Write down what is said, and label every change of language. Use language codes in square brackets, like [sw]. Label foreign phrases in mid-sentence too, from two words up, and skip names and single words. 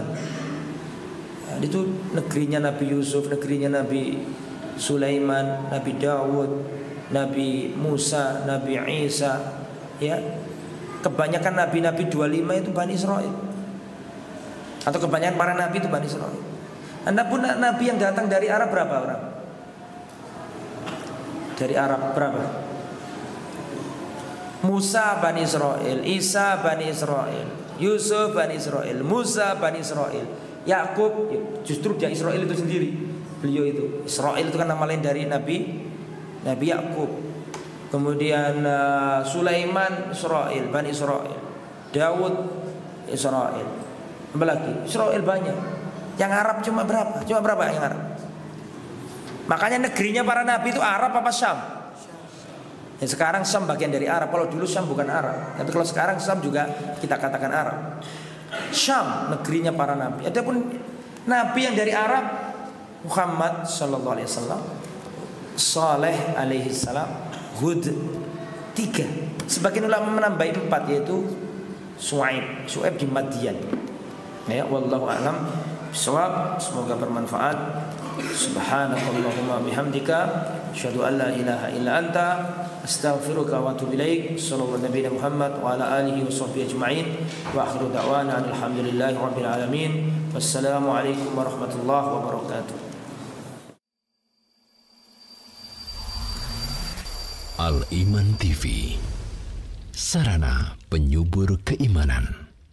[id] Ya, itu negerinya Nabi Yusuf, negerinya Nabi Sulaiman, Nabi Dawud, Nabi Musa, Nabi Isa. Ya, kebanyakan nabi-nabi 25 itu Bani Israel, atau kebanyakan para nabi itu Bani Israel. Anda pun nabi yang datang dari Arab berapa orang? Dari Arab berapa? Musa Bani Israel, Isa Bani Israel, Yusuf Bani Israel, Musa Bani Israel, Yakub, justru dia Israel itu sendiri. Beliau itu Israel itu kan nama lain dari Nabi Yakub. Kemudian Sulaiman Israel, Bani Israel, Daud Israel. Apa lagi? Israel banyak. Yang Arab cuma berapa? Cuma berapa yang Arab? Makanya negerinya para nabi itu Arab apa Syam? Ya, sekarang Syam bagian dari Arab. Kalau dulu Syam bukan Arab, tapi kalau sekarang Syam juga kita katakan Arab. Syam negerinya para nabi. Adapun nabi yang dari Arab, Muhammad [ar] صلى الله عليه وسلم, [id] Saleh [ar] عليه السلام, [id] Hud, 3. Sebagian ulama menambahi 4, yaitu Syuaib di Madian. [ar] Ya, والله أعلم بالصواب. [id] Semoga bermanfaat. [ar] سبحانك اللهم وبحمدك أشهد أن لا إله إلا أنت أستغفرك وأتوب إليك. صلى الله نبينا محمد وعلى آله وصحبه أجمعين وآخر دعوانا الحمد لله رب العالمين. والسلام عليكم ورحمة الله وبركاته. [id] Al-Iman TV, sarana penyubur keimanan.